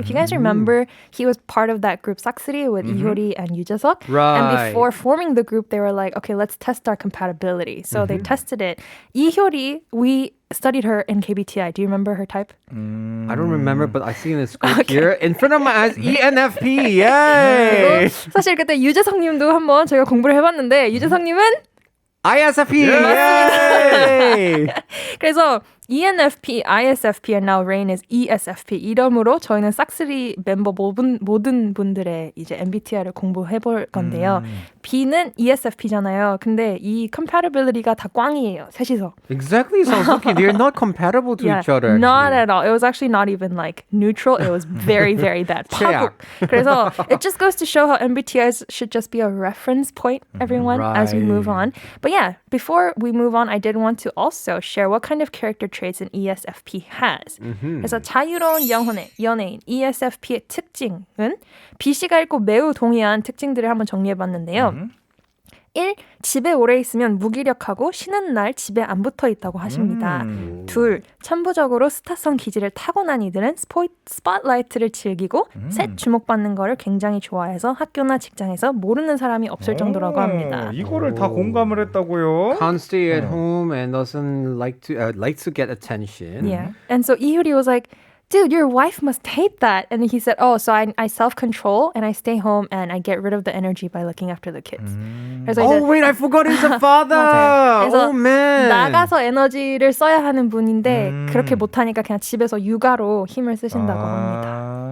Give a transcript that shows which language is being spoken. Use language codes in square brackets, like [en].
[en] If you guys remember, he was part of that group 싹쓸이 with 이효리 and 유재석. Right. And before forming the group, they were like, okay, let's test our compatibility. So they tested it. 이효리, we studied her in KBTI. Do you remember her type? I don't remember, but I see in the script here in front of my eyes ENFP. Yay! [ko] 사실 그때 유재석님도 한번 저희가 공부를 해봤는데 유재석님은 [en] ISFP. Yay! [ko] 그래서 [en] ENFP, ISFP, and now Rain is ESFP. [ko] 이름으로 저희는 싹쓸이 멤버 모든 분들의 이제 MBTI를 공부해볼 건데요. B는 ESFP잖아요. 근데 이 compatibility가 다 꽝이에요. 셋이서. [en] Exactly. Sounds okay. They're not compatible to each other. Not actually. at all. It was actually not even like neutral. It was very, very bad. [ko] 최악. 그래서 [en] it just goes to show how MBTIs should just be a reference point, everyone, as we move on. But yeah, before we move on, I did want to also share what kind of character traits an ESFP has. [ko] 그래서 자유로운 연예인 ESFP의 특징은 B씨가 읽고 매우 동의한 특징들을 한번 정리해봤는데요. 1. 집에 오래 있으면 무기력하고 쉬는 날 집에 안 붙어 있다고 하십니다. 2. 천부적으로 스타성 기질을 타고난 이들은 스포트라이트를 즐기고 셋. 주목받는 거를 굉장히 좋아해서 학교나 직장에서 모르는 사람이 없을 정도라고 합니다. 이거를 다 공감을 했다고요? [en] Can't stay at home and doesn't like to get attention. Yeah. And so Ihuri was like, dude, your wife must hate that. And he said, oh, so I self-control and I stay home and I get rid of the energy by looking after the kids. [ko] 그래서 [en] Oh wait, I forgot he's a father. [ko] 맞아요. 그래서 [en] Oh man. [ko] 나가서 에너지를 써야 하는 분인데 그렇게 못하니까 그냥 집에서 육아로 힘을 쓰신다고 합니다.